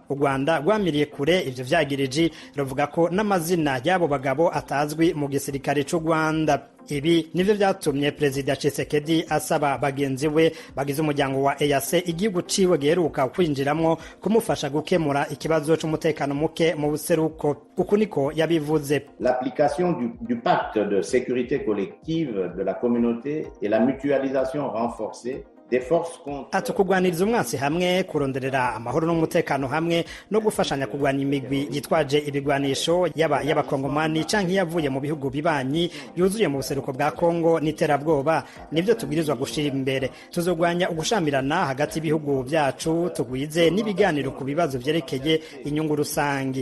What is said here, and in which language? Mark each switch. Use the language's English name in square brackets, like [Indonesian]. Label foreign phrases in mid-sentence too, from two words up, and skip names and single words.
[Rundi] U Rwanda rwamiriye kure ivyo vyagirije ruvuga ko n'amazina y'abo bagabo atazwi mu gisirikare c'u Rwanda. Ibi nivyo vyatumye Perezida Tshisekedi asaba bagenzi we bagize umuryango wa EAC igihugu ciwe giheruka kwinjiramwo kumufasha gukemura ikibazo c'umutekano muke mu buseruko. Uku niko yabivuze. [French] L'application du pacte de sécurité collective de la communauté et la mutualisation renforcée [Rundi] ati kugwaniriza umwasi hamwe, kuronderera amahoro n'umutekano hamwe no gufashanya kugwanya imigwi yitwaje ibigwanisho yaba y'abakongomani canke yavuye mu bihugu bibanyi yuzuye mu buseruko bwa Kongo n'iterabwoba nivyo tubwirizwa gushira imbere. Tuzogwanya ugushamirana hagati y'ibihugu vyacu, tugwize n'ibiganiro ku bibazo vyerekeye inyungu rusangi.